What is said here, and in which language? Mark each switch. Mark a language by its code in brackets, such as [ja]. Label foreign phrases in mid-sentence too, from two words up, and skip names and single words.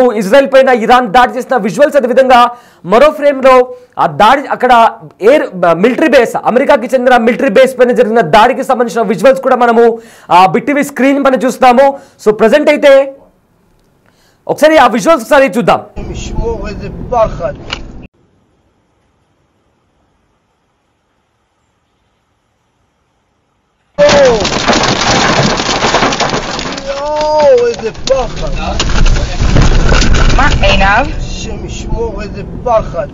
[te] ఇజ్రాయెల్ పైన ఇరాన్ దాడి చేసిన విజువల్స్, అదేవిధంగా మరో ఫ్రేమ్ లో ఆ దాడి అక్కడ [en] air military base [te] అమెరికాకి చెందిన [en] military base [te] పైన జరిగిన దాడికి సంబంధించిన విజువల్స్ కూడా మనము బిట్టివి స్క్రీన్ పైన చూస్తున్నాము. [en] so present [te] అయితే ఒకసారి ఆ విజువల్స్ ఒకసారి చూద్దాం. [he] איזה פחד. מה? עיניו? השם ישמור איזה פחד.